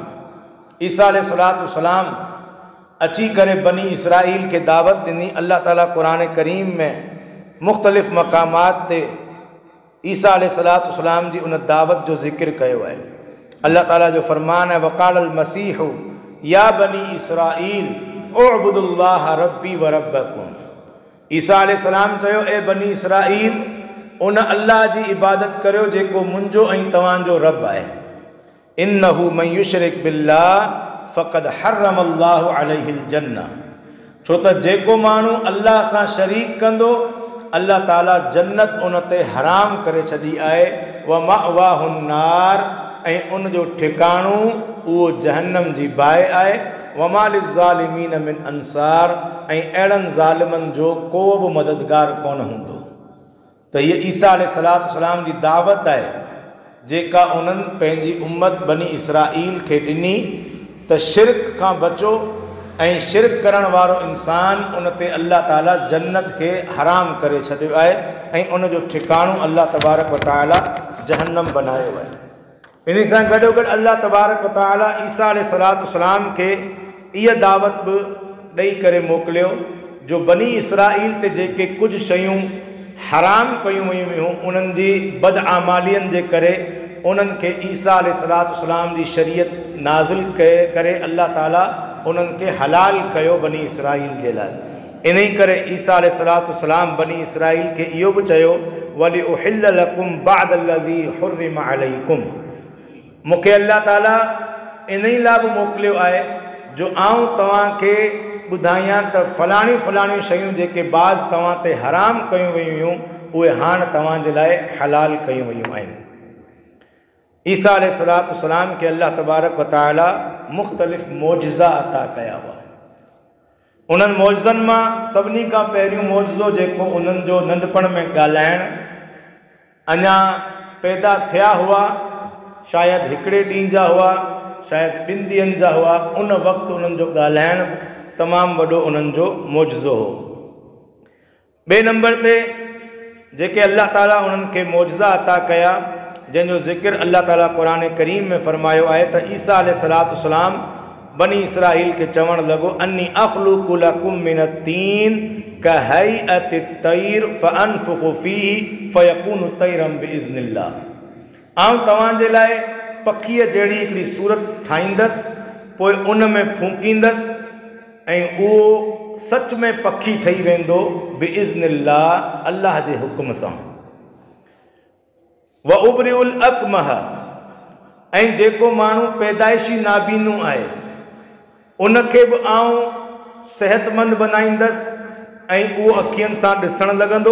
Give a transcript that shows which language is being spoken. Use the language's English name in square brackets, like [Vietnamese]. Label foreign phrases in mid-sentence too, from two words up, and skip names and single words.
[Sindhi] ईसा [Arabic] عليه الصلاة والسلام [Sindhi] अची करे बनी इसराइल खे दावत ॾिनी। अल्लाह ताला क़ुरान करीम में मुख़्तलिफ़ मक़ामात ते ईसा अलैहिस्सलातु वस्सलाम जी उन दावत जो ज़िक्र कयो आहे। अल्लाह ताला जो फ़रमान है, [Arabic] وقال المسيح يا بني إسرائيل اعبدوا الله ربي وربكم. [Sindhi] ईसा अलैहिस्सलाम चयो, ए बनी इसराइल, उन अल्लाह जी इबादत करियो जेको मुंहिंजो ऐं तव्हांजो रब आहे। [Arabic] إنه من يشرك بالله فقد حرم الله عليه الجنة. [Sindhi] छो त जेको माण्हू अल्लाह सां शरीक कंदो, अल्लाह ताला जन्नत उन ते हराम करे छॾी आहे। [Arabic] ومأواه النار, [Sindhi] ऐं उन जो ठिकाणो उहो जहन्नम जी बाहि आहे। [Arabic] وما للظالمين من أنصار, [Sindhi] ऐं अहिड़नि ज़ालिमनि जो को बि मददगार कोन हूंदो। त हीअ ईसा [Arabic] عليه الصلاة والسلام [Sindhi] जी दावत आहे जेका उन्हनि पंहिंजी उम्मत बनी इसराइल खे ॾिनी त शिरक खां बचो, ऐं शिरक करण वारो इंसान उन ते अल्लाह ताला जन्नत खे हराम करे छॾियो आहे ऐं उन जो ठिकाणो [Arabic] الله تبارك وتعالى [Sindhi] जहन्नम बनायो आहे। इन सां गॾोगॾु [Arabic] الله تبارك وتعالى [Sindhi] ईसा [Arabic] عليه الصلاة والسلام [Sindhi] खे इहा दावत बि ॾेई करे मोकिलियो जो बनी इसराइल ते जेके कुझु शयूं हराम कयूं वयूं हुयूं, उन्हनि जी बदआमालियनि जे करे उन्हनि खे ईसा [Arabic] عليه الصلاة والسلام [Sindhi] जी शरीयत नाज़िल करे अल्लाह ताला उन्हनि खे हलाल कयो बनी इसराइल जे लाइ। इन करे ईसा [Arabic] عليه الصلاة والسلام [Sindhi] बनी इसराइल खे इहो बि चयो, [Arabic] ولأحل لكم بعض الذي حرم عليكم. [Sindhi] मूंखे अल्लाह ताला इन ई लाइ बि मोकिलियो आहे जो आऊं तव्हांखे ॿुधायां त फलाणियूं फलाणियूं शयूं जेके बाज़ तव्हां ते हराम कयूं वयूं हुयूं, उहे हाणे तव्हांजे लाइ हलाल कयूं वयूं आहिनि। ईसा [Arabic] عليه الصلاة والسلام [Sindhi] खे [Arabic] الله تبارك وتعالى [Sindhi] मुख़्तलिफ़ मौजिज़ा अता कया हुआ। उन्हनि मौजिज़नि मां सभिनी खां पहिरियों मौजिज़ो जेको उन्हनि जो नंढपण में ॻाल्हाइणु, अञा पैदा थिया हुआ, शायदि हिकिड़े ॾींहं जा हुआ, शायदि 2 ॾींहंनि जा हुआ, उन वक़्तु उन्हनि जो ॻाल्हाइणु तमामु वॾो उन्हनि जो मौजिज़ो हो। ॿिए नंबर ते जेके अल्लाह ताला उन्हनि खे मौजिज़ा अता कया, जंहिंजो ज़िक्र अल्लाह ताला क़ुरान करीम में फ़रमायो आहे त ईसा [Arabic] عليه الصلاة والسلام [Sindhi] बनी इसराइल खे चवणु लॻो, [Arabic] أني أخلق لكم من الطين كهيئة الطير فأنفخ فيه فيكون طيرا بإذن الله. [Sindhi] आऊं तव्हांजे लाइ पखीअ जहिड़ी हिकिड़ी सूरत ठाहींदसि, पोइ उन में फूकींदसि ऐं उहो सच में पखी ठही वेंदो बिइज़्निल्लाह, अल्लाह जे हुकुम सां। [Arabic] وأبرئ الأكمه, [Sindhi] ऐं जेको माण्हू पैदाइशी नाबीनो आहे उनखे बि आऊं सेहतमंद बनाईंदसि ऐं उहो अखियुनि सां ॾिसणु लॻंदो।